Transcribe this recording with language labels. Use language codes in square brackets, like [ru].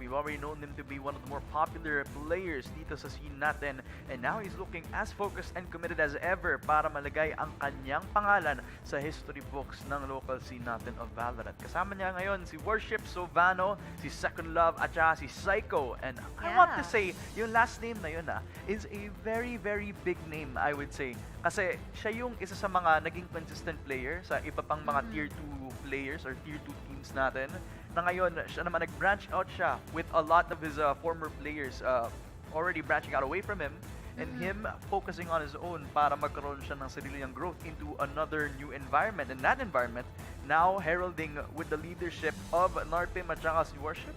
[en] We've already known him to be one of the more popular players [tl] dito sa scene natin, [en] and now he's looking as focused and committed as ever [tl] para malagay ang kanyang pangalan sa history books [en] ng local scene natin of Valorant. [tl] Kasama niya ngayon si Worship Sovano, si Second Love, at saka si Psycho. [en] And I want to say, [tl] yung last name na yun [en] is a very, very big name, I would say. [tl] Kasi siya yung isa sa mga naging consistent player sa iba pang mga tier 2 players or tier 2 teams natin. Na ngayon, siya naman nag-branch out siya [en] with a lot of his former players already branching out away from him. And him focusing on his own [tl] para magkaroon siya ng sarili niyang growth [en] into another new environment. And that environment, now heralding with the leadership of Narpim [tl] at saka si [en] Worship.